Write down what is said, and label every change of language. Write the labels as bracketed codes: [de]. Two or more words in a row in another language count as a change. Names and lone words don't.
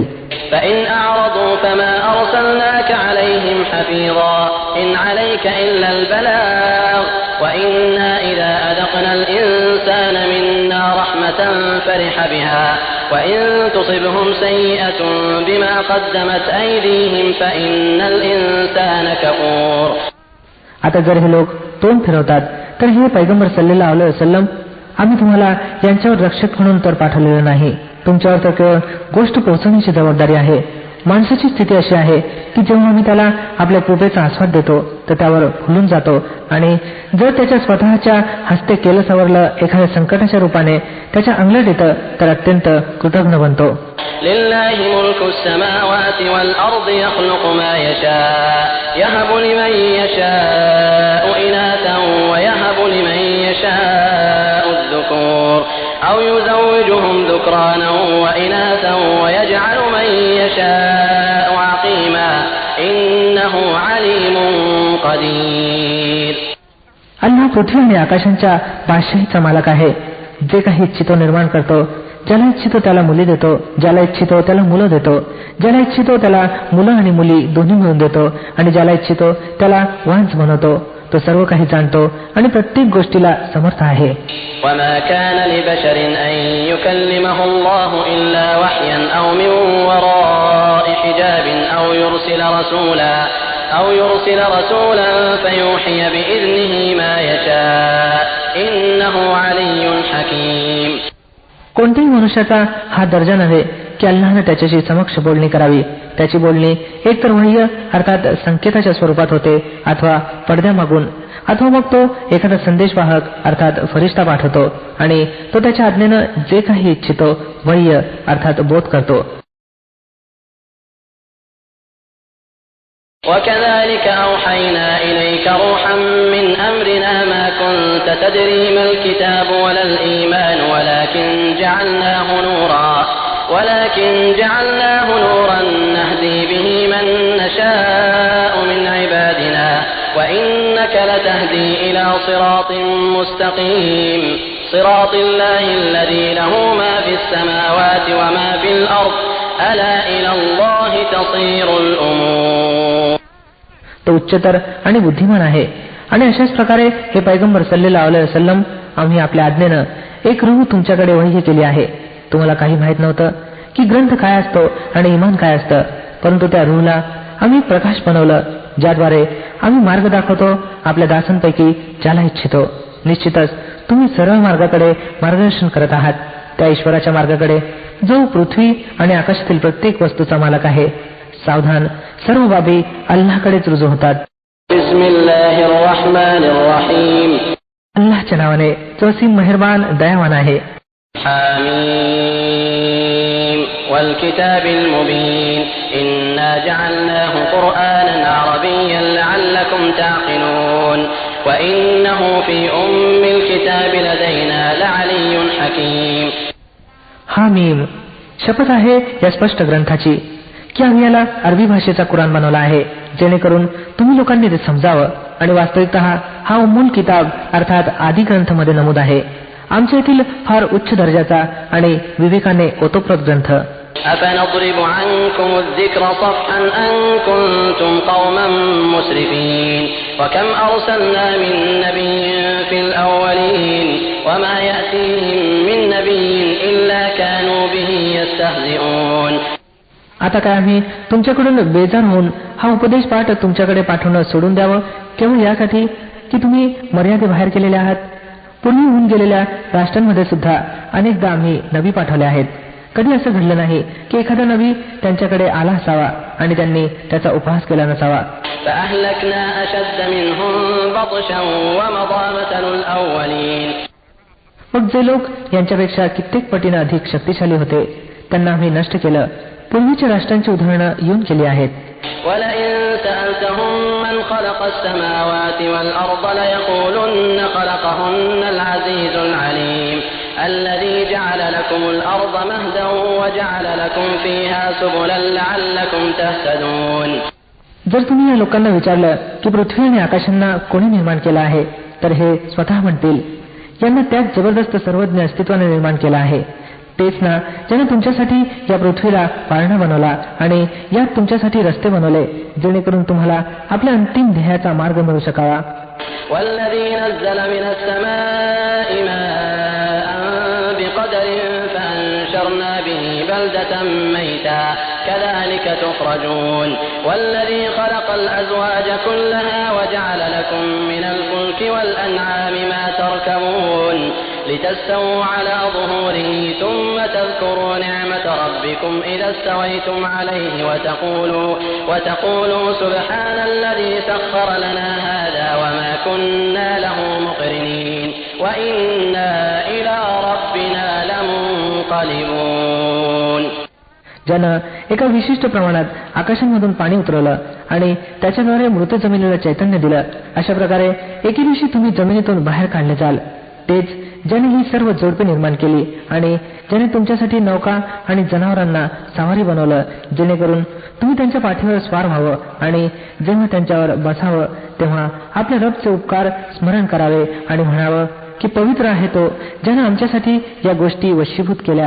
[ar] فإن أعرضوا فما أرسلناك عليهم حفيظا إن عليك إلا البلاغ وإنا إذا أذقنا الإنسان منا رحمة فرح بها وإن تصبهم سيئة بما قدمت أيديهم فإن الإنسان كفور. [mr] आता जर हे लोक तोंड फिरवतात तर हे पैगंबर [ar] صلى الله عليه وسلم [mr] आम्ही तुम्हाला यांच्यावर रक्षक म्हणून तर पाठवलेलं नाही. तुमच्यावर तर केवळ गोष्ट पोहोचवण्याची जबाबदारी आहे माणसाची स्थिती अशी आहे की जेव्हा आम्ही त्याला आपल्या कृपेचा आस्वाद देतो तर त्यावर फुलून जातो, आणि जर त्याच्या स्वतःच्या हस्ते केलं सवरलं एखाद्या संकटाच्या रूपाने त्याच्या अंगलट येतं तर अत्यंत कृतज्ञ बनतो. [ar] لله ملك السماوات والأرض يخلق ما يشاء يهب لمن يشاء إناثا ويهب لمن يشاء الذكور أو يزوجهم ذكرانا وإناثا ويجعل من يشاء عقيما إنه عليم قدير. [mr] अल्लाह पृथ्वी आणि आकाशांच्या बादशाहीचा मालक आहे. जे काही इच्छितो निर्माण करतो, ज्याला इच्छितो त्याला मुली देतो, ज्याला इच्छितो त्याला मुलं देतो, ज्याला इच्छितो त्याला मुलं आणि मुली दोन्ही मिळून देतो, आणि ज्याला इच्छितो त्याला वांस बनवतो. तो सर्व काही जाणतो आणि प्रत्येक गोष्टीला समर्थ आहे. [ar] وما كان لبشر أن يكلمه الله إلا وحيا أو من وراء حجاب أو يرسل رسولا فيوحي بإذنه ما يشاء إنه علي حكيم. [mr] कोणत्याही मनुष्याचा हा दर्जा नव्हे की अल्लाहने त्याच्याशी समक्ष बोलणी करावी. त्याची बोलणी एकतर वह्य अर्थात संकेताच्या स्वरूपात होते, अथवा पडद्यामागून, अथवा मग तो एखादा संदेशवाहक अर्थात फरिश्ता पाठवतो, आणि तो त्याच्या आज्ञेनं जे काही इच्छितो वह्य अर्थात बोध करतो. [ar] وكذلك أوحينا إليك روحا من أمرنا ما كنت تدري ما الكتاب ولا الإيمان ولكن جعلناه نورا نهدي به من نشاء من عبادنا وإنك لتهدي إلى صراط مستقيم صراط الله الذي له ما في السماوات وما في الأرض ألا إلى الله تصير الأمور. [mr] तो उच्चतर आणि बुद्धिमान आहे, आणि अशाच प्रकारे हे पैगंबर [ar] صلى الله عليه وسلم [mr] आम्ही आपल्या आज्ञेनं एक रूह तुमच्याकडे वही केली आहे. तुम्हाला काही माहित नव्हतं की ग्रंथ काय असतो आणि इमान काय असतं, परंतु त्या रूहला आम्ही प्रकाश बनवलं, ज्याद्वारे आम्ही मार्ग दाखवतो आपल्या दासांपैकी ज्याला इच्छितो. निश्चितच तुम्ही सरळ मार्गाकडे मार्गदर्शन करत आहात, त्या ईश्वराच्या मार्गाकडे जो पृथ्वी आणि आकाशातील प्रत्येक वस्तूचा मालक आहे. सावधान, सर्व बाबी अल्लाहकडेच रुजू होतात. [ar] بسم الله الرحمن الرحيم. [mr] अल्लाहच्या नावाने जो असीम मेहरबान दयावान आहे. [ar] حم والكتاب المبين إنا جعلناه قرآنا عربيا لعلكم تعقلون وإنه في أم الكتاب لدينا لعلي حكيم. [mr] हामीम, शपथ आहे या स्पष्ट ग्रंथाची की आम्ही याला अरबी भाषेचा कुराण बनवला आहे, जेणेकरून तुम्ही लोकांनी ते समजावं. आणि वास्तविकतः हा [ar] أم الكتاب [mr] अर्थात आदी ग्रंथामध्ये नमूद आहे, आमच्या येथील फार उच्च दर्जाचा आणि विवेकाने ओतप्रोत ग्रंथ. [ar] أفنضرب عنكم الذكر صفحا أن كنتم قوما مسرفين وكم أرسلنا من نبي في الأولين وما يأتيهم من نبي إلا كانوا به يستهزئون. [mr] आता काय आम्ही तुमच्याकडून बेजार होऊन हा उपदेश पाठ तुमच्याकडे पाठवणं सोडून द्यावं केवळ यासाठी की तुम्ही मर्यादेबाहेर केलेले आहात. पूर्वी होऊन गेलेल्या राष्ट्रांमध्ये सुद्धा अनेकदा आम्ही नबी पाठवले आहेत. कधी असं घडलं नाही की एखादा नबी त्यांच्याकडे आला असावा आणि त्यांनी त्याचा उपहास केला नसावा. [ar] فأهلكنا أشد منهم بطشا ومضى مثل الأولين. [mr] मग जे लोक यांच्यापेक्षा कित्येक पटीने अधिक शक्तिशाली होते त्यांना आम्ही नष्ट केलं. पूर्वीच्या राष्ट्रांची उदाहरणं येऊन गेली आहेत. [ar] ولئن سألتهم من خلق السماوات والأرض ليقولن خلقهن العزيز العليم الذي جعل لكم الأرض مهدا وجعل لكم فيها سبلا لعلكم تهتدون. [mr] जर तुम्ही या लोकांना विचारलं की पृथ्वी आणि आकाशांना कोणी निर्माण केलं आहे, तर हे स्वतः म्हणतील यांना त्यात जबरदस्त सर्वज्ञ अस्तित्वाने निर्माण केलं आहे. तेच ना ज्याने तुमच्यासाठी या पृथ्वीला पाळणा बनवला आणि यात तुमच्यासाठी रस्ते बनवले, जेणेकरून तुम्हाला आपल्या अंतिम ध्येयाचा मार्ग मिळू शकावा. [ar] والذي نزل من السماء ماء بقدر فأنشرنا به بلدة ميتا كذلك تخرجون والذي خلق الأزواج كلها وجعل لكم من الفلك والأنعام ما تركبون لتستووا على ظهوره ثم تذكروا نعمة ربكم إذا استويتم عليه وتقولوا سبحان الذي سخر لنا هذا وما كنا له مقرنين وإنا إلى ربنا لمنقلبون. [mr] ज्यानं एका विशिष्ट प्रमाणात आकाशांमधून पाणी उतरवलं आणि त्याच्याद्वारे मृत जमिनीला चैतन्य दिलं, अशा प्रकारे एके दिवशी तुम्ही जमिनीतून बाहेर काढले जाल. तेच ज्याने ही सर्व जोडपे निर्माण केली आणि ज्याने तुमच्यासाठी नौका आणि जनावरांना सावारी बनवलं, जेणेकरून तुम्ही त्यांच्या पाठीवर स्वार व्हावं आणि जेव्हा त्यांच्यावर बसावं तेव्हा आपल्या रबचे उपकार स्मरण करावे आणि म्हणावं की पवित्र आहे तो ज्याने आमच्यासाठी या गोष्टी वशीभूत केल्या.